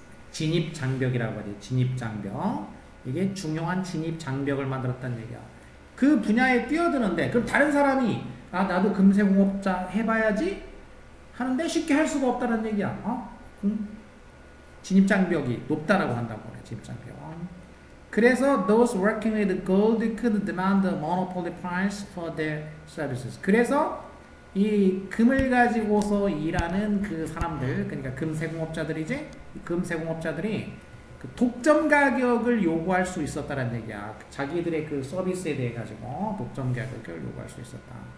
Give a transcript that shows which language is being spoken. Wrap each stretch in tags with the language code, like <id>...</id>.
<ko>진입 장벽이라고 하지. 진입 장벽. 이게 중요한 진입 장벽을 만들었다는 얘기야. 그 분야에 뛰어드는데 그럼 다른 사람이 나도 금세공업자 해봐야지 하는데 쉽게 할 수가 없다는 얘기야. 진입 장벽이 높다라고 한다고 그래. 진입 장벽.</ko> <en>그래서 those working with gold could demand a monopoly price for their services.</en> <ko>그래서 이 금을 가지고서 일하는 그 사람들, 그러니까 금세공업자들이지. 금세공업자들이 그 독점 가격을 요구할 수 있었다는 얘기야. 자기들의 그 서비스에 대해 가지고 독점 가격을 요구할 수 있었다.</ko>